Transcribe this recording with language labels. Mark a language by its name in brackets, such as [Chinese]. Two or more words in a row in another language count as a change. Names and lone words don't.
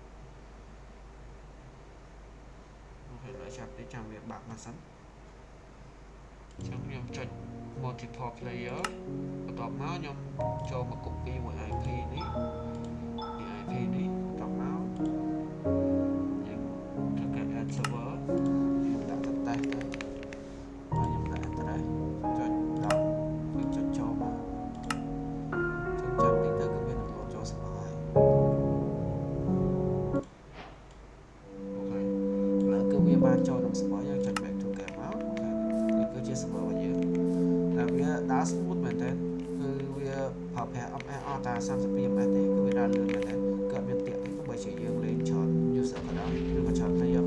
[Khmer] អូខេឥឡូវចាប់ទីចាំវាបាក់មកសិនអញ្ចឹងខ្ញុំចុច [English] multiple player [Khmer] បន្ទាប់មកខ្ញុំចូលមក copy មួយ IP នេះ IP នេះបន្ទាប់មកយើងធ្វើការ [English] add server [Khmer] ខ្ញុំដាក់ test ទៅហើយខ្ញុំដាក់ address ចុច10យើងចុចចូលមកចុចចាំតិចទៅគឺវានឹងលោតចូល server ហើយ អូខេឥឡូវគឺវាបានចូលក្នុង server យើងចុច [English] back to game [Khmer] មកអូខេនេះគឺជា server របស់យើងតែវាដើរ smooth មែនតើគឺវាប្រើប្រាស់ MR តែ32 ms ទេគឺវាដើរលឿនមែនតើគឺអត់មានទាក់ទេទោះបីជាយើងលេងច្រើន user ក៏ដោយឬក៏ច្រើន